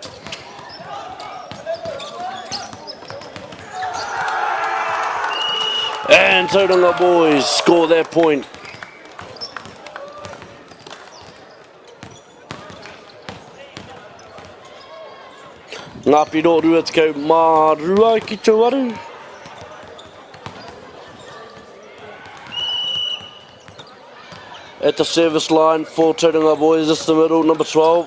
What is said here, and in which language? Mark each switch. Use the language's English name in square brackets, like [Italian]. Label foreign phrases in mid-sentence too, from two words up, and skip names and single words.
[English] And Tauranga boys score their point. [Māori] Ngā piro rua tekau mā rua ki te waru. [English] At the service line for Tauranga boys, this is the middle, number 12.